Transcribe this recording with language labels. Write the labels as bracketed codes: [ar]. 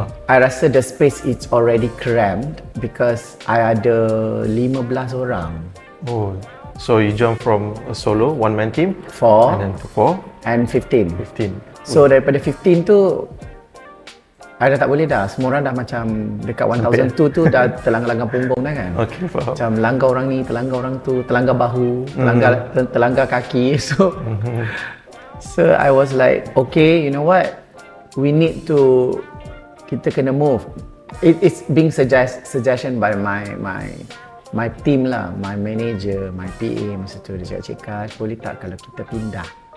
[en] I [ms] rasa [en] the space is already cramped because I [ms] ada 15 orang. [en] Oh, so you jump from a solo one-man team 4 and then to 4 and 15. [ms] So daripada 15 tu I dah tak boleh dah. Semua orang dah macam dekat 1,002 tu dah terlanggar-langgar punggung dah kan. Okay, faham. Macam langgar orang ni, terlanggar orang tu, terlanggar bahu, terlanggar kaki. [en] So I was like, okay, you know what? We need to, [ms] kita kena [en] move. It's being suggestion by my team lah, my manager, my PA [ms] masa tu. Dia cakap, boleh tak kalau kita pindah?